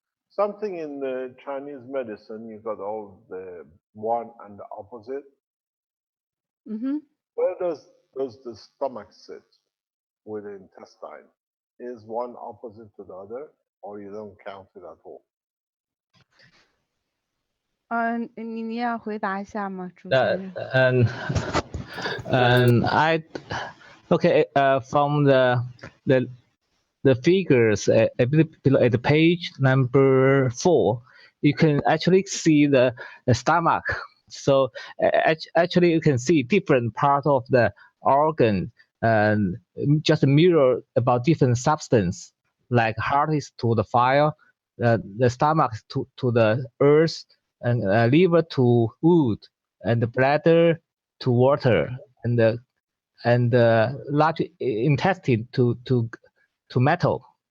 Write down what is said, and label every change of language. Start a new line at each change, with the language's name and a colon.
English: Something in the Chinese medicine, you got all the one and the opposite. Mm-hmm. Where does the stomach sit with the intestine? Is one opposite to the other, or you don't count it at all?
Chinese: 你要回答一下吗，主先生？
English: and I okay from the figures below at the page number 4, you can actually see the stomach. So actually you can see different part of the organ and just mirror about different substance, like heart is to the fire, the stomach to the earth, and liver to wood, and the bladder to water, and the large intestine to metal.